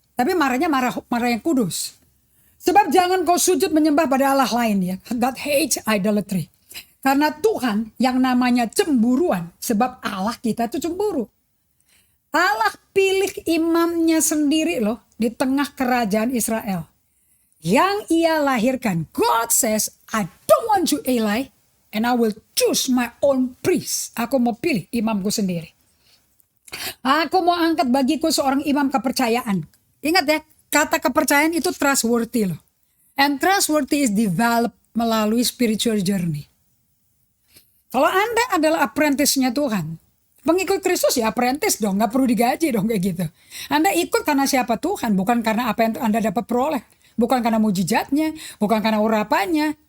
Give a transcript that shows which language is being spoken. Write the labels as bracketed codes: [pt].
[id] Tapi marahnya marah yang kudus. Sebab jangan kau sujud menyembah pada Allah lain ya. [en] God hates idolatry. [id] Karena Tuhan yang namanya cemburuan. Sebab Allah kita itu cemburu. Allah pilih imamnya sendiri loh. Di tengah kerajaan Israel. Yang ia lahirkan. [en] God says, I don't want you Eli. And I will choose my own priest. [id] Aku mau pilih imamku sendiri. Aku mau angkat bagiku seorang imam kepercayaan. Ingat ya. Kata kepercayaan itu trustworthy loh. [en] And trustworthy is developed [id] melalui [en] spiritual journey. [id] Kalau Anda adalah apprentice-nya Tuhan. Pengikut Kristus ya apprentice dong. Gak perlu digaji dong kayak gitu. Anda ikut karena siapa Tuhan. Bukan karena apa yang Anda dapat peroleh. Bukan karena mujizatnya. Bukan karena urapannya.